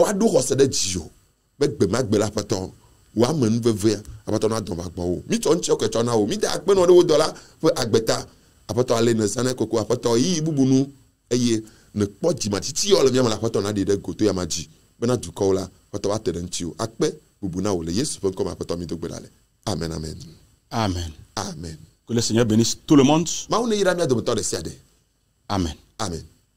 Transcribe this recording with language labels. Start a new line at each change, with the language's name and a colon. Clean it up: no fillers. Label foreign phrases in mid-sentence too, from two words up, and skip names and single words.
Ewe: We woaɖo xɔse ɖe dzi o be gbe ma gbe la aƒetɔ wa me nu veve aƒetɔ na dɔn va gbɔ wo mi tsɔ ŋutsɔ ketsɔ na wo mi de akpenɔ ɖe wo dɔ la ƒe agbeta aƒetɔ ale ne zane koko aƒetɔ yi bubu nu eye ne kpɔ dzimatsitsi yɔ le miame la aƒetɔ na ɖi ɖe goto ya ma dzi bena dukɔwo la aƒetɔ wa te ɖe ŋuti wo akpe bubu na wo le Yesu ƒe ŋkɔme aƒetɔ mi do gbe ɖa le amen amen Amen. amen.
French: Que le Seigneur bénisse tout le monde.
Ewe: Mawu ne yra mia dometɔ ɖe sia ɖe. Amen. Amen.